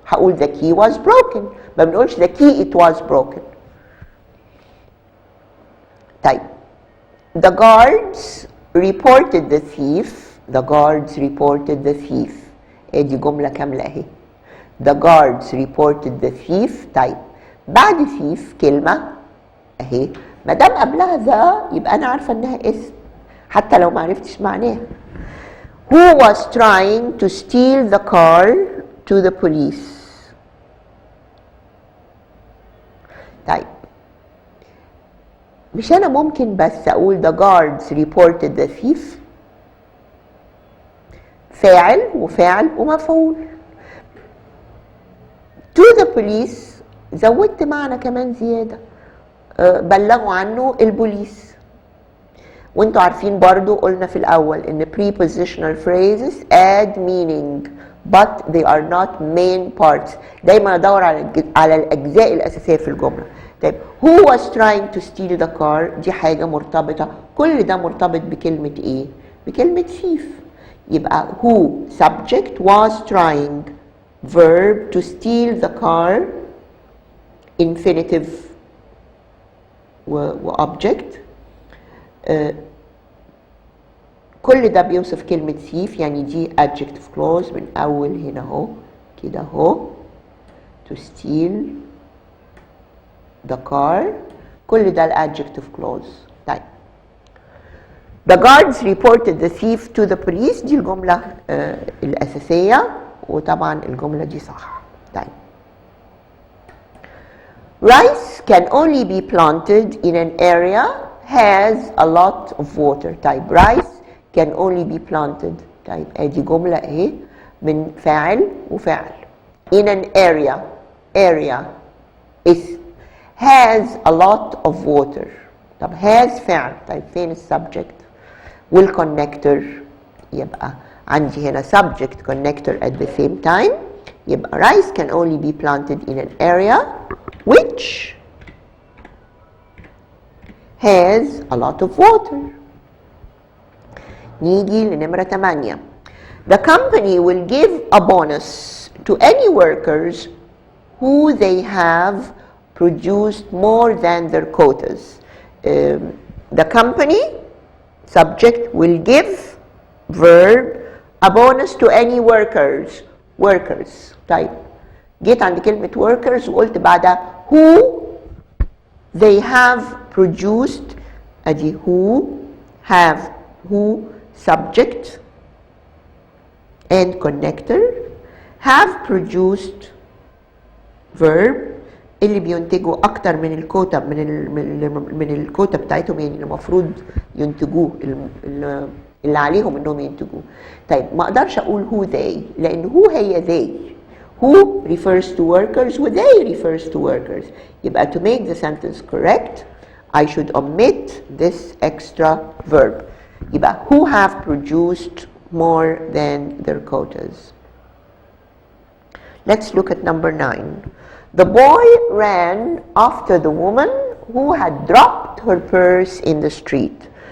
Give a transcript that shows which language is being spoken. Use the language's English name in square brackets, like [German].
[English] هقول the key was broken. [Arabic] ما بنقولش [English] the key it was broken. طيب the guards reported the thief. The guards reported the thief. [Arabic] ادي جملة كاملة اهي. [English] The guards reported the thief. [Arabic] طيب بعد thief كلمة اهي، ما دام قبلها ذا يبقى انا عارفة انها اسم حتى لو ما عرفتش معناها. [English] Who was trying to steal the car to the police. [Arabic] طيب مش انا ممكن بس اقول [English] the guards reported the thief، [Arabic] فاعل وفاعل ومفعول. [English] to the police [Arabic] زودت معنى كمان زيادة، بلغوا عنه البوليس. وانتوا عارفين برضو قلنا في الاول ان [English] prepositional phrases add meaning but they are not main parts. [Arabic] دايما ادور على الاجزاء الاساسيه في الجمله. طيب [English] who was trying to steal the car [Arabic] دي حاجه مرتبطه، كل ده مرتبط بكلمه ايه؟ بكلمه thief. [English] يبقى who subject was trying verb to steal the car infinitive و object. [Arabic] كل ده بيوصف كلمة thief، يعني دي adjective clause من أول هنا اهو كده اهو [English] to steal the car، [Arabic] كل ده الadjective clause. طيب [English] the guards reported the thief to the police [Arabic] دي الجملة الأساسية، وطبعا الجملة دي صح. [English] طيب rice can only be planted in an area has a lot of water. طيب rice can only be planted. [Arabic] طيب ادي جملة اهي من فاعل وفاعل. [English] in an area is has a lot of water. [Arabic] طب has فعل، طيب فين السبجكت والconnector؟ يبقى عندي هنا [English] subject connector at the same time. يبقى rice can only be planted in an area which has a lot of water. [Arabic] نيجي لنمرة 8. [English] The company will give a bonus to any workers who they have produced more than their quotas. The company subject will give verb a bonus to any workers. [Arabic] طيب جيت عند كلمة workers وقلت بعدها [English] who they have produced. ادي who have who subject and connector. [Arabic] have produced verb اللي بينتجوا اكتر من الكوتا من الكوتا بتاعتهم، يعني المفروض ينتجوه اللي عليهم انهم ينتجوه. طيب ما اقدرش اقول [English] who they، [Arabic] لان who هي they. [English] who refers to workers و they refers to workers. يبقى to make the sentence correct I should omit this extra verb. يبقى who have produced more than their quotas. Let's look at number 9. The boy ran after the woman who had dropped her purse in the street.